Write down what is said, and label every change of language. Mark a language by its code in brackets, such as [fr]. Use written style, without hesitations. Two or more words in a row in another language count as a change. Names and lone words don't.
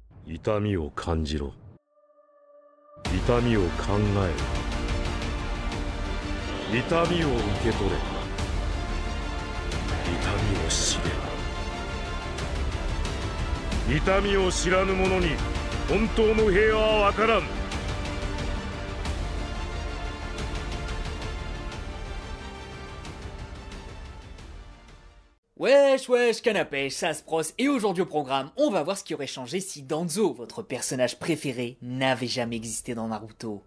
[ja] 痛みを感じろ。痛みを考えろ。痛みを受け取れ。痛みを知れ。痛みを知らぬ者に本当の平和は分からん。 [fr] Wesh wesh canapé, ça se brosse et aujourd'hui au programme, on va voir ce qui aurait changé si Danzo, votre personnage préféré, n'avait jamais existé dans Naruto.